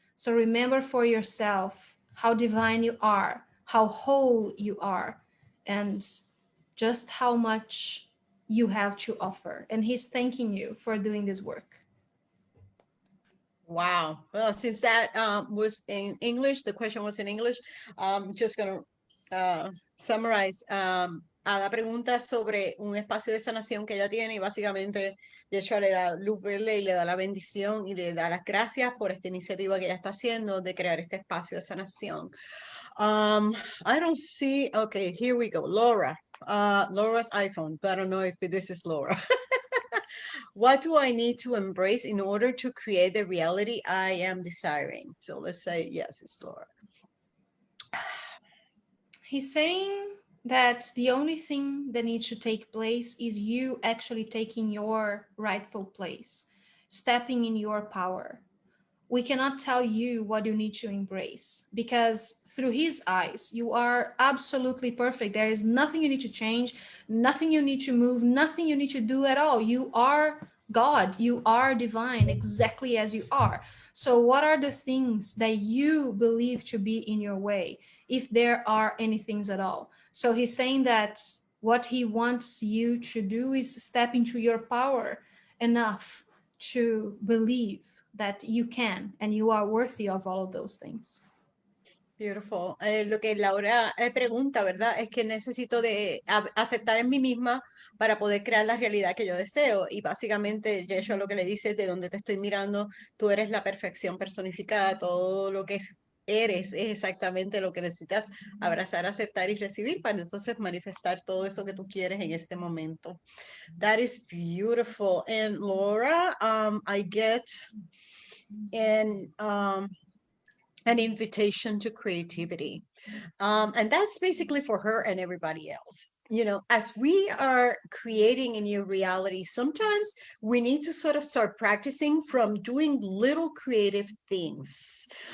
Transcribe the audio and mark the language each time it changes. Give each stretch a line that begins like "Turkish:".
English: So remember for yourself how divine you are, how whole you are, and just how much you have to offer. And he's thanking you for doing this work. Wow. Well, since that was in English, the question was in English, I'm just going to summarize.
Spanish: Ada pregunta sobre un espacio de sanación que ella tiene y básicamente Yeshua le da luz verde y le da la bendición y le da las gracias por esta iniciativa que ella está haciendo de crear este espacio de sanación.
English: I don't see, okay, here we go. Laura, Laura's iPhone, but I don't know if this is Laura. What do I need to embrace in order to create the reality I am desiring? So let's say, yes, it's Laura. He's saying that the only thing that needs to take place is you actually taking your rightful place, stepping in your power. We cannot tell you what you need to embrace, because through his eyes, you are absolutely perfect. There is nothing you need to change, nothing you need to move, nothing you need to do at all. You are God, you are divine exactly as you are. So what are the things that you believe to be in your way, if there are any things at all? So he's saying that what he wants you to do is step into your power enough to believe that you can and you are worthy of all of those things. Beautiful.
Spanish: Lo que Laura pregunta, ¿verdad? Es que necesito de aceptar en mí misma para poder crear la realidad que yo deseo. Y básicamente, Yeshua lo que le dice es de donde te estoy mirando, tú eres la perfección personificada, todo lo que eres es exactamente lo que necesitas abrazar, aceptar y recibir para entonces manifestar todo eso que tú quieres en este momento.
English: That is beautiful. And Laura, I get an invitation to creativity. And that's basically for her and everybody else. You know, as we are creating a new reality, sometimes we need to sort of start practicing from doing little creative things.